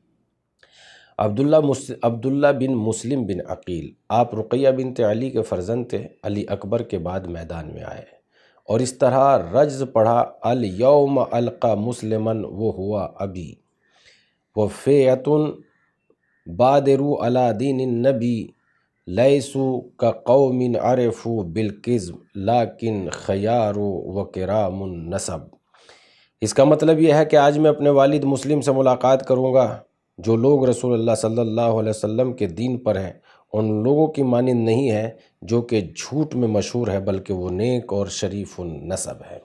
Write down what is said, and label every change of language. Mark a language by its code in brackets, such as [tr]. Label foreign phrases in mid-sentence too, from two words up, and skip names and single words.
[ur] عبداللہ بن مسلم بن عقیل، آپ رقیہ بنت علی کے فرزند تھے۔ علی اکبر کے بعد میدان میں آئے اور اس طرح رجز پڑھا: [ar] الیوم القا مسلمن وہوا ابی وفیعۃ بادروا علی دین النبی لیسوا کقوم عرفوا بالکذب لیکن خیار وکرام النسب۔ [ur] اس کا مطلب یہ ہے کہ آج میں اپنے والد مسلم سے ملاقات کروں گا۔ جو لوگ رسول اللہ صلی اللہ علیہ وسلم کے دین پر ہیں ان لوگوں کی مانند نہیں ہے جو کہ جھوٹ میں مشہور ہے، بلکہ وہ نیک اور شریف النسب ہے۔